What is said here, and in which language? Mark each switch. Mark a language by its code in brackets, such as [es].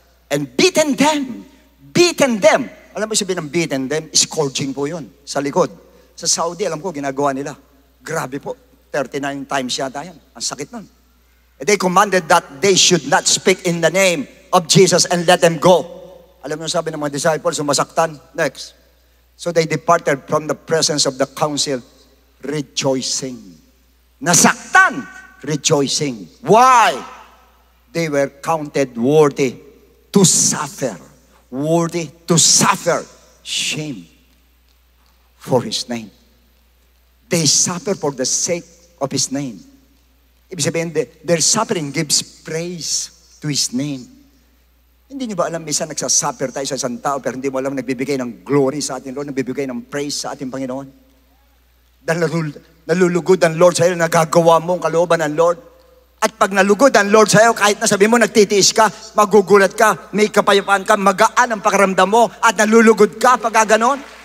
[en] And beaten them. Beaten them. [tl] Alam mo sabihin ng [en] beaten them? [tl] Scourging po yun sa likod. Sa Saudi, alam ko, ginagawa nila. Grabe po. 39 times yata yan. Ang sakit nun. [en] And they commanded that they should not speak in the name of Jesus and let them go. [tl] Alam mo sabi ng mga disciples, sumasaktan. [en] Next. So they departed from the presence of the council, rejoicing. Nasaktan, rejoicing. Why? They were counted worthy to suffer. Worthy to suffer shame for His name. They suffer for the sake of His name. [tl] Ibig sabihin, [en] their suffering gives praise to His name. [tl] Hindi niyo ba alam, minsan nagsasuffer tayo sa isang tao, pero hindi mo alam, nagbibigay ng glory sa ating Lord, nagbibigay ng praise sa ating Panginoon. Dahil nalulugod ang Lord sa iyo, nagagawa mo ang kalooban ng Lord. At pag nalugod ang Lord sa iyo, kahit na sabi mo, nagtitiis ka, magugulat ka, may kapayapaan ka, magaan ang pakiramdam mo, at nalulugod ka pag gano'n.